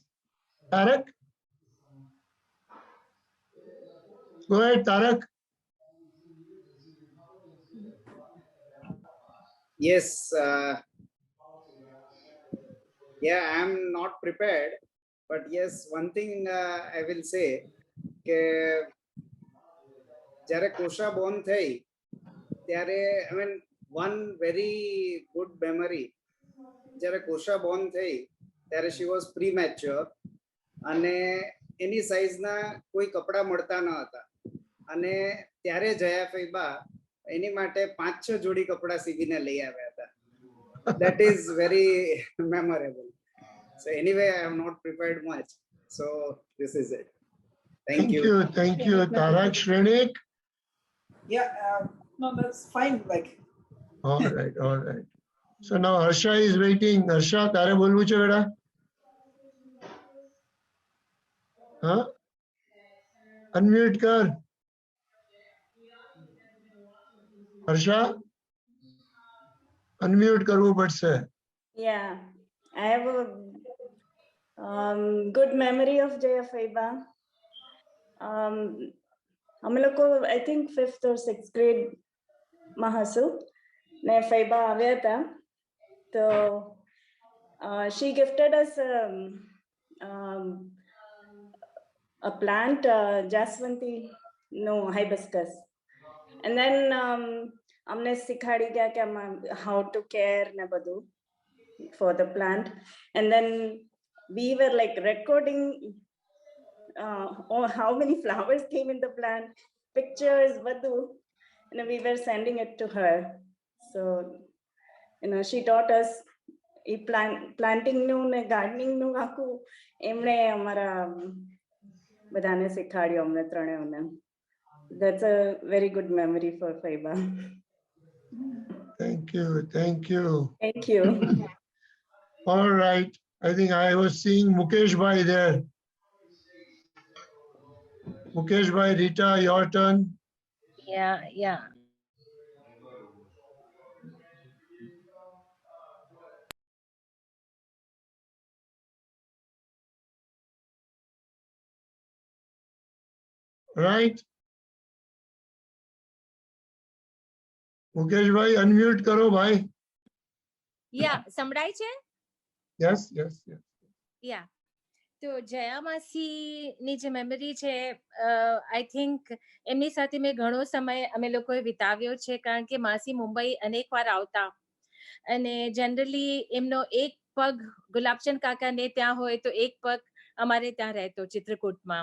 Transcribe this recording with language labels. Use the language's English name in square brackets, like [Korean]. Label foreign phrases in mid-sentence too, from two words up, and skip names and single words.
[English] Tarak? Go ahead, Tarak. Yes. Yeah, I'm not prepared. But yes, one thing I will say, [Gujarati] કે જ્યારે કોશા born થઈ ત્યારે [English] I mean one very good memory, [Gujarati] જ્યારે કોશા born થઈ ત્યારે [English] she was premature [Gujarati] અને એની સાઈઝના કોઈ કપડા મળતા ન હતા, અને ત્યારે જયા ફૈબા એની માટે 5-6 જોડી કપડા સીવીને લઈ આવ્યા હતા. [English] That is very memorable. So anyway, I have not prepared much. So this is it. Thank you. Thank you, Tarak. Shrenik? Yeah, no, that's fine. Like. All right. So now Harsha is waiting. Harsha, [Gujarati] તારે બોલવું છે બેટા? Huh? Unmute kar. Harsha? Unmute કરવું પડશે. [English] Yeah, I have Good memory of Jaya Faiba. [Gujarati] અમે લોકો [English] I think 5th or 6th grade [Gujarati] માં હશું ને ફૈબા આવ્યા હતા તો [English] she gifted us a plant, Jaswanti, no, hibiscus. And then [Gujarati] અમને શીખાડી ગયા કે [English] how to care [Gujarati] ને બધું [English] for the plant. And then we were like recording how many flowers came in the plant, pictures, badhu, and we were sending it to her. So, she taught us planting [Gujarati] nu ne gardening nu આખું એમણે અમારા બધાને શીખાડ્યું અમને ત્રણેયને. [English] That's a very good memory for Faiba. Thank you. Thank you. Thank you. All right. I think I was seeing Mukesh Bhai there. Mukesh Bhai, Rita, your turn. Yeah. Right. [Gujarati] Mukesh Bhai, unmute કરો ભાઈ. [English] Yeah, [Gujarati] સંભળાય છે? [English] Yes. Yeah. [Gujarati] તો જયા માસીની જે મેમરી છે, [English] I think [Gujarati] એમની સાથે મેં ઘણો સમય અમે લોકોએ વિતાવ્યો છે, કારણ કે માસી મુંબઈ અનેકવાર આવતા અને જનરલી એમનો એક પગ ગુલાબચંદ કાકાને ત્યાં હોય તો એક પગ અમારે ત્યાં રહેતો ચિત્રકૂટમાં.